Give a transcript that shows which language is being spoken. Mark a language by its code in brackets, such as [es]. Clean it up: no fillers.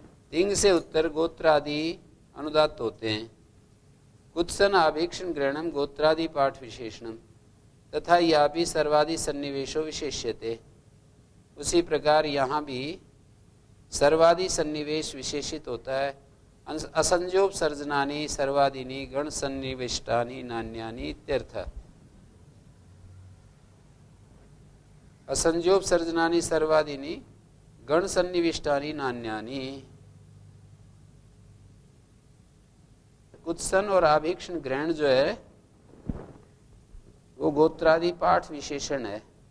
[hi] तिंग से उत्तर गोत्रादि अनुदात्त होते हैं। [sa] कुत्सन आभीक्षण ग्रहणम गोत्रादि पाठ विशेषणम, [hi] तथा यह भी सर्वादि सन्निवेशो विशेष्यते, उसी प्रकार यहाँ भी सर्वादि सन्निवेश विशेषित होता है। [sa] असंज्ञोपसर्जनानि सर्वादीनि गण सन्निविष्टानि नान्यानि इत्यर्थ। असंज्ञोपसर्जनानि सर्वादीनि गण सन्निविष्टानि नान्यानि, [hi] कुत्सन और आभीक्षण ग्रहण जो है वो गोत्रादि पाठ विशेषण है।